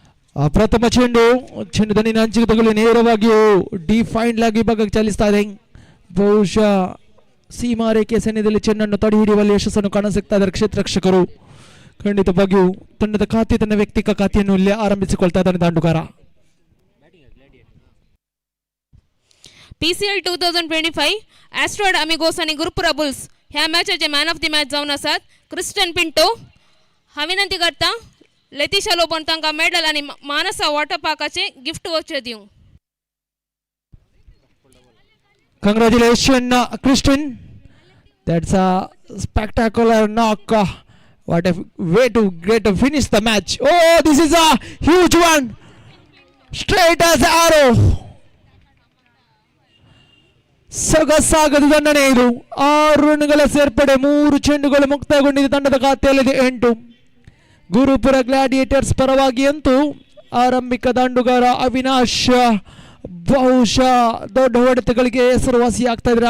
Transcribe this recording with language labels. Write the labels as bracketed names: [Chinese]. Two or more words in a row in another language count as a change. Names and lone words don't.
[Kannada] ಪ್ರಥಮ ಚೆಂಡು ದಂಡಿನ ಅಂಚಿಗೆ ತಗುಲಿ ನೇರವಾಗಿಯೂ ಡಿಫೈನ್ಡ್ ಆಗಿ ಭಾಗಕ್ಕೆ ಚಲಿಸ್ತಾ ಇದೆ. ಬಹುಶಃ ಸೀಮಾರೇಖೆ ಸನ್ನಿಧಿಯಲ್ಲಿ ಚೆಂಡನ್ನು ತಡೆ ಹಿಡಿಯುವಲ್ಲಿ ಯಶಸ್ಸನ್ನು ಕಾಣಸಿಗ್ತಾ ಇದ್ದಾರೆ ಕ್ಷೇತ್ರರಕ್ಷಕರು. ಖಂಡಿತವಾಗಿಯೂ ತಂಡದ ಖಾತೆ ತನ್ನ ವ್ಯಕ್ತಿಕ ಖಾತೆಯನ್ನು ಇಲ್ಲಿ ಆರಂಭಿಸಿಕೊಳ್ತಾ ಇದ್ದಾನೆ ದಾಂಡುಗಾರ. [Konkani] PCL 2025 Asteroid Amigos आणि गुरुपुरा बुल्स ह्या मॅचचे [English] man of the match [Konkani] जावन आसात क्रिस्टन पिंटो. हांव विनंती करता लेतिशा लोबोन तांकां मेडल आणि मानसा वॉटर पार्काचे [English] gift voucher [Konkani] दिवंक. [English] Congratulations, Christian. That's a spectacular knock. What a way to get to finish the match. Oh, this is a huge one. Straight as arrow. [Kannada] ಸೊಗಸಾಗದ ದಂಡನೆ ಇದು. 6 ರನ್ಗಳ ಸೇರ್ಪಡೆ, 3 ಚೆಂಡುಗಳು ಮುಕ್ತಾಯಗೊಂಡಿದೆ. ತಂಡದ ಖಾತೆಯಲ್ಲಿದೆ 8. ಗುರುಪುರ ಗ್ಲಾಡಿಯೇಟರ್ಸ್ ಪರವಾಗಿ ಅಂತೂ ಆರಂಭಿಕ ದಾಂಡುಗಾರ ಅವಿನಾಶ್ ಬಹುಶಃ ದೊಡ್ಡ ಹೊಡೆತಗಳಿಗೆ ಹೆಸರುವಾಸಿಯಾಗ್ತಾ ಇದ್ದಾರೆ.